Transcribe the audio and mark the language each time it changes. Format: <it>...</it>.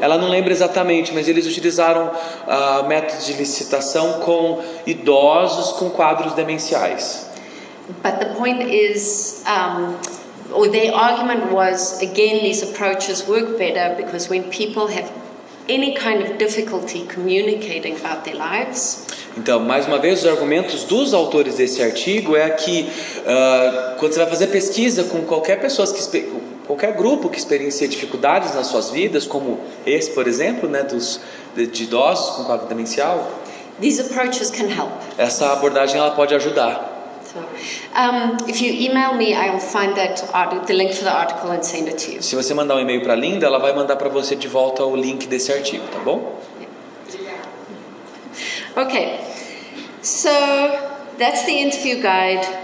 <pt>Ela não lembra exatamente, mas eles utilizaram métodos de licitação com idosos com quadros demenciais.</pt> <en>But the point is, or their argument was, again, these approaches work better because when people have any kind of difficulty communicating about their lives.</en> <pt>Então, mais uma vez, os argumentos dos autores desse artigo é que quando você vai fazer pesquisa com qualquer pessoa qualquer grupo que experiencia dificuldades nas suas vidas, como esse, por exemplo, né, de idosos com quadro demencial,</pt> <en>these approaches can help.</en> <pt>Essa abordagem ela pode ajudar.</pt> <en>So, if you email me, I will find the link to the article and send it to you.</en> <pt>Se você mandar um e-mail para a Linda, ela vai mandar para você de volta o link desse artigo, tá bom?</pt> <en>Okay, so that's the interview guide.</en>